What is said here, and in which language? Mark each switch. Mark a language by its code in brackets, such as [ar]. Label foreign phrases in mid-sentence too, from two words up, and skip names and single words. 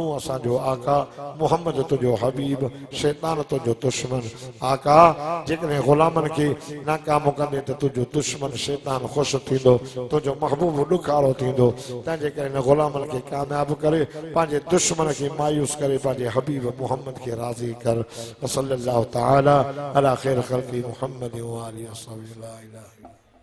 [sd] असांजो आका मुहम्मद तुंहिंजो हबीब शैतान तुंहिंजो दुश्मन आका जेकॾहिं ग़ुलामनि खे नाकामु कंदे त तुंहिंजो दुश्मन शैतान ख़ुशि थींदो तुंहिंजो महबूब ॾुखारो थींदो तंहिंजे करे हिन ग़ुलामनि खे कामयाबु करे पंहिंजे दुश्मन खे मायूस करे पंहिंजे हबीब मुहम्मद खे राज़ी कर [ar] صلى الله تعالى على خير خلقه محمد وآله وسلم لا إله